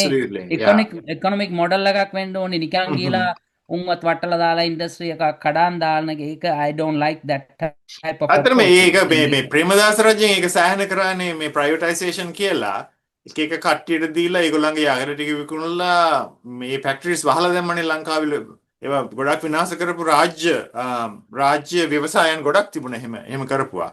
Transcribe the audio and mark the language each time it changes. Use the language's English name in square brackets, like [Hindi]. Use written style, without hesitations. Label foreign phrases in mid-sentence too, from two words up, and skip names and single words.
[English] Absolutely. Yeah. economic model [Sinhala] එකක් වෙන්න ඕනේ නිකන් ගිහලා උන්වත් වටලා දාලා ඉන්ඩස්ට්‍රි එකක් කඩාන් දාන එක [English] I don't like that type of [Sinhala] අතරම [English] approach [Sinhala] ඒක මේ ප්‍රේමදාස රජෙන් ඒක සෑහෙන කරන්නේ මේ ප්‍රයිවටයිසේෂන් කියලා එක කට්ටියට දීලා ඒගොල්ලන්ගේ යාගර ටික විකුණලා මේ ෆැක්ටරිස් වහලා දැම්මනේ ලංකාවේ ඒවා ගොඩක් විනාශ කරපු රාජ්‍ය ව්‍යවසායන් ගොඩක් තිබුණා එහෙම කරපුවා.